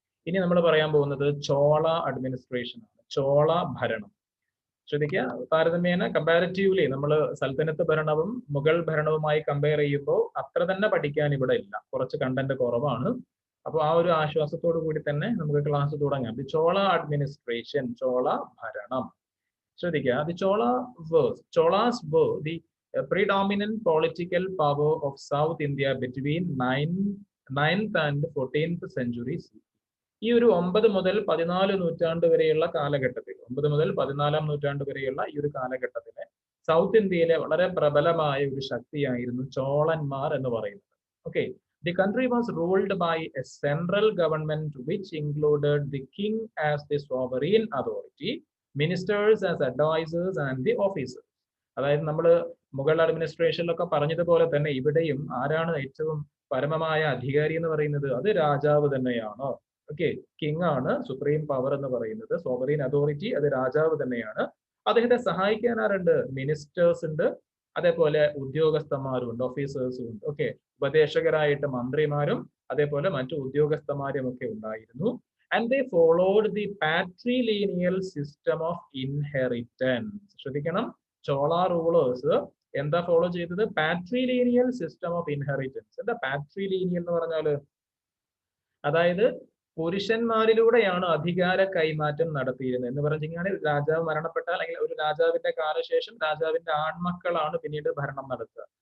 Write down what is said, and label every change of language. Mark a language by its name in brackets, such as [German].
[Malayalam] ഇനി നമ്മൾ പറയാൻ പോകുന്നത് ചോള അഡ്മിനിസ്ട്രേഷൻ ആണ്, ചോള ഭരണം. ശ്രദ്ധിക്കുക, താരതമ്യേന കമ്പാരിറ്റീവ്ലി നമ്മൾ സൽത്തനത്ത് ഭരണവും മുഗൾ ഭരണവുമായി കമ്പയർ ചെയ്യുമ്പോൾ അത്ര തന്നെ പഠിക്കാൻ ഇവിടെ ഇല്ല, കുറച്ച് കണ്ടന്റ് കുറവാണ്. അപ്പോൾ ആ ഒരു ആശ്വാസത്തോടു കൂടി തന്നെ നമുക്ക് ക്ലാസ് തുടങ്ങാം. ദി ചോള അഡ്മിനിസ്ട്രേഷൻ, ചോള ഭരണം. ശ്രദ്ധിക്കുക, [English] The Cholas were the predominant political power of South India between 9th and 14th centuries. [Malayalam] ഈ ഒരു 9 മുതൽ 14 നൂറ്റാണ്ട് വരെയുള്ള കാലഘട്ടത്തിൽ, 9 മുതൽ 14 നൂറ്റാണ്ട് വരെയുള്ള ഈ ഒരു കാലഘട്ടത്തിലെ സൗത്ത് ഇന്ത്യയിലെ വളരെ പ്രബലമായ ഒരു ശക്തിയായിരുന്നു ചോളന്മാർ എന്ന് പറയുന്നത്. [English] Okay, the country was ruled by a central government which included the king as the sovereign authority, ministers as advisors and the officers. [Malayalam] അതായത് നമ്മൾ മുഗൾ അഡ്മിനിസ്ട്രേഷനിലൊക്കെ പറഞ്ഞതുപോലെ തന്നെ ഇവിടെയും ആരാണ് ഏറ്റവും പരമമായ അധികാരി എന്ന് പറയുന്നത്? അത് രാജാവ് തന്നെയാണ്. ഓക്കെ, കിങ് ആണ് സുപ്രീം പവർ എന്ന് പറയുന്നത്, സോവറീൻ അതോറിറ്റി അത് രാജാവ് തന്നെയാണ്. അദ്ദേഹത്തെ സഹായിക്കാൻ ആരുണ്ട്? മിനിസ്റ്റേഴ്സ് ഉണ്ട്, അതേപോലെ ഉദ്യോഗസ്ഥന്മാരും ഉണ്ട്, ഓഫീസേഴ്സും ഉണ്ട്. ഓക്കെ, ഉപദേശകരായിട്ട് മന്ത്രിമാരും അതേപോലെ മറ്റു ഉദ്യോഗസ്ഥന്മാരും ഒക്കെ ഉണ്ടായിരുന്നു. [English] And they followed the patrilineal system of inheritance. [Malayalam] ശ്രദ്ധിക്കണം, ചോള റൂളേഴ്സ് എന്താ ഫോളോ ചെയ്തത്? [English] Patrilineal system of inheritance. [Malayalam] എന്താ പാട്രിലീനിയൽ എന്ന് പറഞ്ഞാല്? അതായത് പുരുഷന്മാരിലൂടെയാണ് അധികാര കൈമാറ്റം നടത്തിയിരുന്നത് എന്ന് പറഞ്ഞു കഴിഞ്ഞാൽ, രാജാവ് മരണപ്പെട്ടാൽ അല്ലെങ്കിൽ ഒരു രാജാവിന്റെ കാലശേഷം രാജാവിന്റെ ആൺമക്കളാണ് പിന്നീട് ഭരണം നടത്തുക.